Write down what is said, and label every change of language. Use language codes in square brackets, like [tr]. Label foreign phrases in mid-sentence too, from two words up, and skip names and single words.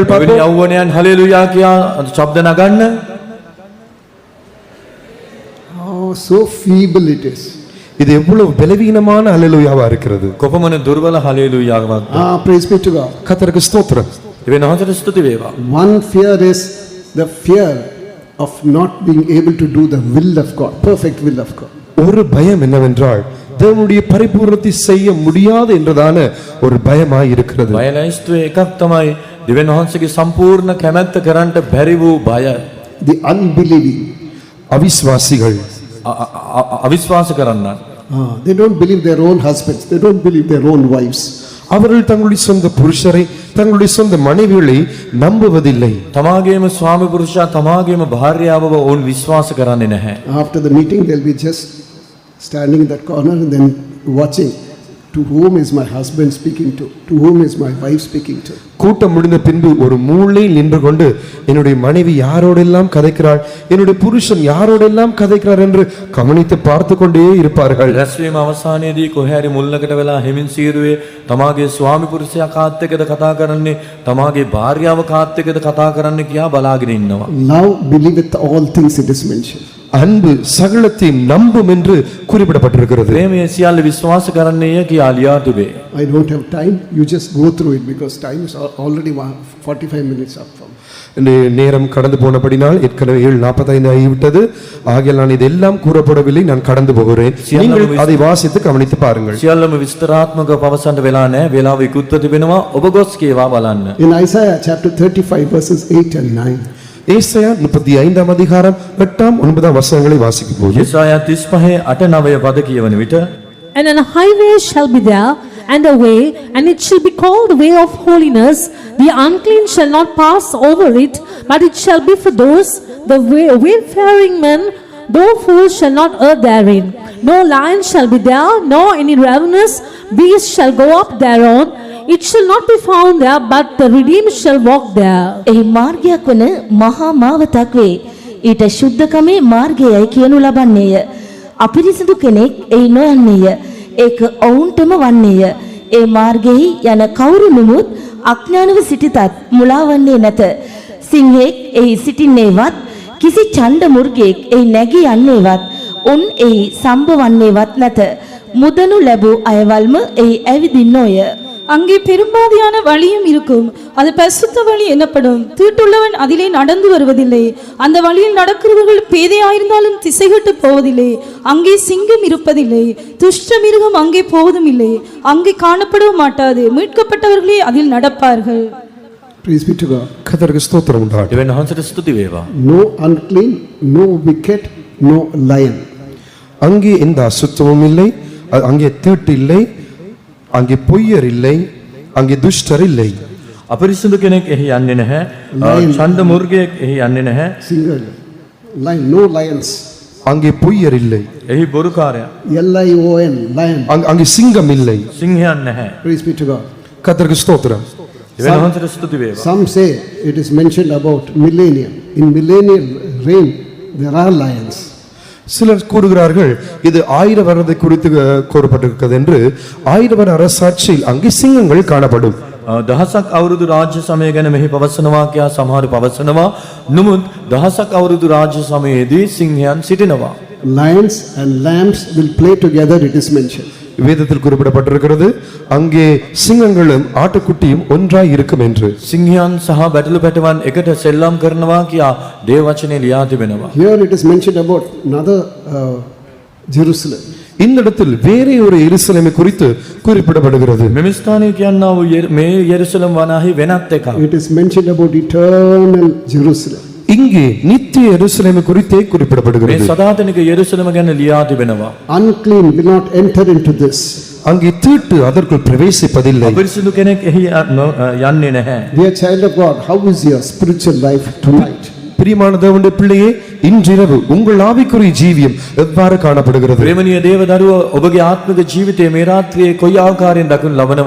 [si] එවැනි [ta] பார்ப்போம். [si] යෞවනයන් හලෙලූයා කියා ශබ්ද නගන්න. [en] Oh, so feeble it is. [ta] இது எவ்வளவு பலவீனமான ஹல்லேலூயாவா இருக்கிறது. [si] කොපමණ දුර්වල හලෙලූයාවක්. [en] Praise be to God. [ta] கர்த்தருக்கு ஸ்தோத்திரம். [si] දෙවියන් වහන්සේට ස්තුති වේවා. [en] One fear is the fear of not being able to do the will of God, perfect will of God. [ta] ஒரு பயம் என்னவென்றால் தேவனுடைய பரிபூர்ணத்தை செய்ய முடியாது என்றதான ஒரு பயமாய் இருக்கிறது. [si] බයලයිස්තුවේ එකක් තමයි දෙවියන් වහන්සේගේ සම්පූර්ණ කැමැත්ත කරන්නට බැරි වූ බය. [en] The unbelieving, [ta] அவிசுவாசிகள் [si] අවිශ්වාස කරන්නන්. [en] they don't believe their own husbands, they don't believe their own wives. [ta] அவர்கள் தங்களுடைய சொந்த புருஷரை தங்களுடைய சொந்த மனைவிகளை நம்புவதில்லை. [si] තමාගේම ස්වාමි පුරුෂයා තමාගේම භාර්යාවව ඔවුන් විශ්වාස කරන්නේ නැහැ. [en] After the meeting they'll be just standing in that corner and then watching, to whom is my husband speaking to whom is my wife speaking to. [ta] கூட்டம் முடிந்த பின்பு ஒரு மூலையில் நின்று கொண்டு என்னுடைய மனைவி யாரோடெல்லாம் கதைக்கிறாள், என்னுடைய புருஷன் யாரோடெல்லாம் கதைக்கிறார் என்று கவனித்து பார்த்து கொண்டே இருப்பார்கள். [si] රැස්වීම අවසානයේදී කොහේරි මුල්ලකට වෙලා හිමින් සීරුවේ තමාගේ ස්වාමි පුරුෂයා කාත් එක්කද කතා කරන්නේ තමාගේ භාර්යාව කාත් එක්කද කතා කරන්නේ කියා බලාගෙන ඉන්නවා. [en] Now believeth all things, it is mentioned. [ta] அன்பு சகலத்தையும் நம்பும் என்று குறிப்பிடப்பட்டிருக்கிறது. [si] ප්‍රේමය සියල්ල විශ්වාස කරන්නේය කියා ලියා තිබේ. [en] I don't have time. You just go through it because time is already 45 minutes up from. [ta] நேரம் கடந்து போனபடினால் ஏற்கனவே 7:45 ஆகிவிட்டது. ஆகையால் நான் இதெல்லாம் கூறப்படவில்லை, நான் கடந்து போகிறேன். நீங்கள் அதை வாசித்து கவனித்து பாருங்கள். [si] සියල්ලම විස්තරාත්මකව පවසන්න වෙලා නැහැ. වේලාව ඉක්ුත්ව තිබෙනවා. ඔබ ගොස් කියවා බලන්න. [en] In Isaiah chapter 35 verses 8 and 9. [ta] ஏசாயா 35 அதிகாரம் 8-9 வசனங்களை வாசிக்கும் போது [si] යෙසායා 35 8 9 පද කියවන විට [en] And an highway shall be there, and a way, and it shall be called the way of holiness. The unclean shall not pass over it, but it shall be for those, the wayfaring men, though fools shall not err therein. No lion shall be there, nor any ravenous beast shall go up thereon. It shall not be found there, but the redeemed shall walk there. [si] එහි මාර්ගයක් වන මහා මාවතක් වේ. ඊට ශුද්ධකමේ මාර්ගයයි කියනු ලබන්නේය. අපිරිසිදු කෙනෙක් එහි නොයන්නේය. ඒක ඔවුන්ටම වන්නේය. ඒ මාර්ගෙහි යන කවුරු නමුත් අඥානව සිටිතත් මුලාවන්නේ නැත. සිංහෙක් එහි සිටින්නේවත් කිසි ඡණ්ඩ මුර්ගෙක් එහි නැගී යන්නේවත් උන් එහි සම්බවන්නේවත් නැත. මුදනු ලැබූ අයවල්ම එහි ඇවිදින්නෝය. [ta] அங்கே பெரும்பாதியான வழியும் இருக்கும். அது பரிசுத்த வழி எனப்படும். தீட்டுள்ளவன் அதிலே நடந்து வருவதில்லை. அந்த வழியில் நடக்கிறவர்கள் பேதையாயிருந்தாலும் திசைகட்டு போவதில்லை. அங்கே சிங்கம் இருப்பதில்லை, துஷ்ட மிருகம் அங்கே போவதும் இல்லை. அங்கே காணப்படவும் மாட்டாது. மீட்கப்பட்டவர்களே அதில் நடப்பார்கள். [en] Praise be to God. [ta] கர்த்தருக்கு ஸ்தோத்திரம் உண்டாகட்டும். [si] දෙවියන් වහන්සේට ස්තුති වේවා. [en] No unclean, no wicked, no lion. [ta] அங்கே எந்த அசுத்தமும் இல்லை, அங்கே தீட்டு இல்லை, அங்கே பொய்யர் இல்லை, அங்கே துஷ்டர் இல்லை. [si] අපරිසුදු කෙනෙක් එහි යන්නේ නැහැ. ඡණ්ඩ මුර්ගයෙක් එහි යන්නේ නැහැ. [en] Single lion, no lions. [ta] அங்கே பொய்யர் இல்லை, [si] එහි බොරුකාරයා, [en] Lion, lion. [ta] அங்கே சிங்கம் இல்லை. [si] සිංහයන් නැහැ. [en] Praise be to God. [ta] கர்த்தருக்கு ஸ்தோத்திரம். [si] දෙවියන් වහන්සේට ස්තුති වේවා. [en] Some say it is mentioned about millennium. In millennial reign, there are lions. [ta] சிலர் கூறுகிறார்கள் இது 1000 வருடத்தை குறித்து கூறப்பட்டிருக்கிறது என்று. 1000 வருட அரசாட்சியில் அங்கே சிங்கங்கள் காணப்படும். [si] දහසක් අවුරුදු රාජ්‍ය සමය ගැන මෙහි පවසනවා කියා සමහරු පවසනවා. නමුත් දහසක් අවුරුදු රාජ්‍ය සමයේදී සිංහයන් සිටිනවා. [en] Lions and lambs will play together, it is mentioned. [ta] வேதத்தில் குறிப்பிடப்பட்டிருக்கிறது அங்கே சிங்கங்களும் ஆட்டுக்குட்டியும் ஒன்றாய் இருக்கும் என்று. [si] සිංහයන් සහ බැටළු පැටවන් එකට සෙල්ලම් කරනවා කියා දේව වචනේ ලියා තිබෙනවා. [en] Here it is mentioned about another Jerusalem. [ta] இந்த இடத்தில் வேறே ஒரு எருசலேமை குறித்து குறிப்பிடப்படுகிறது. [si] මෙම ස්ථානයේ කියනවා වූ මේ යෙරුසලම් වනාහි වෙනත් එකක්. [en] It is mentioned about eternal Jerusalem. [ta] இங்கே நித்திய எருசலேமை குறித்தே [si] මේ [ta] குறிப்பிடப்படுகிறது. [si] සදාතනික යෙරුසලම ගැන ලියා තිබෙනවා. [en] Unclean will not enter into this. [ta] அங்கே தீட்டு அதற்குள் பிரவேசிப்பதில்லை. [si] අපරිසුදු කෙනෙක් එහි යන්නේ නැහැ. [en] Dear child of God, how is your spiritual life tonight? [ta] பிரியமான தேவனுடைய பிள்ளையே, இன்றிரவு உங்கள் ஆவிக்குரிய ஜீவியம் எவ்வாறு காணப்படுகிறது? [si] ප්‍රේමණීය දේව දරුවෝ, ඔබගේ ආත්මික ජීවිතයේ මේ රාත්‍රියේ කොයි ආකාරයෙන් දකින්න ලබනවා?